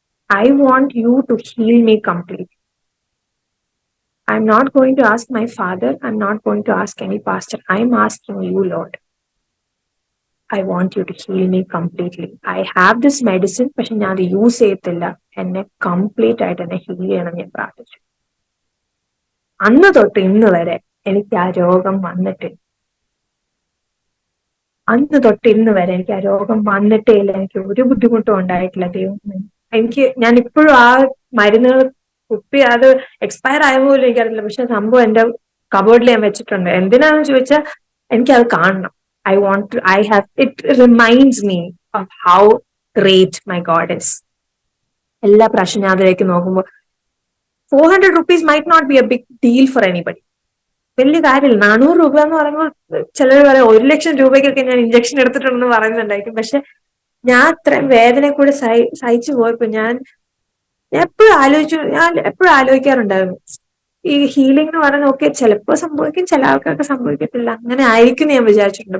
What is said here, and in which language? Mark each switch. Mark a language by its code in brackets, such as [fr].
[en] I want you to heal me completely. I'm not going to ask my father. I'm not going to ask any pastor. I'm asking you, Lord. I want you to heal me completely. I have this medicine, [ml] പക്ഷെ ഞാൻ അത് use ചെയ്യത്തില്ല. എന്നെ complete ആയിട്ട് എന്നെ heal ചെയ്യണം ഞാൻ പ്രാർത്ഥിച്ചു. അന്ന് തൊട്ട് ഇന്ന് വരെ എനിക്ക് ആ രോഗം വന്നിട്ടില്ല. അന്ന് തൊട്ട് ഇന്ന് വരെ എനിക്ക് ആ രോഗം വന്നിട്ടേ ഇല്ല. എനിക്ക് ഒരു ബുദ്ധിമുട്ടും ഉണ്ടായിട്ടില്ല. ദൈവം ഞാൻ ഇപ്പോഴും ആ മരുന്നുകൾ കുപ്പി അത് എക്സ്പയർ ആയ പോലും എനിക്കറിയില്ല. പക്ഷെ സംഭവം എന്റെ കബോർഡിൽ ഞാൻ വെച്ചിട്ടുണ്ട്. എന്തിനാന്ന് ചോദിച്ചാൽ എനിക്കത് കാണണം. [en] I have, it reminds me of how great my God is. [ml] എല്ലാ പ്രാവശ്യം ഞാൻ അതിലേക്ക് നോക്കുമ്പോൾ [en] 400 rupees might not be a big deal for anybody. [ml] വലിയ കാര്യമില്ല. 400 രൂപ എന്ന് പറയുമ്പോൾ ചിലർ പറയാം 1 ലക്ഷം രൂപയ്ക്കൊക്കെ ഞാൻ ഇഞ്ചക്ഷൻ എടുത്തിട്ടുണ്ടെന്ന് പറയുന്നുണ്ടായിരിക്കും. പക്ഷെ ഞാൻ അത്രയും വേദന കൂടെ സഹിച്ചു പോയപ്പോ ഞാൻ എപ്പോഴും ആലോചിക്കാറുണ്ടായിരുന്നു, ഈ ഹീലിംഗ് എന്ന് പറയുന്നത് ഓക്കെ ചിലപ്പോൾ സംഭവിക്കും, ചില ആൾക്കാർക്ക് സംഭവിക്കത്തില്ല, അങ്ങനെ ആയിരിക്കും ഞാൻ വിചാരിച്ചിട്ടുണ്ട്.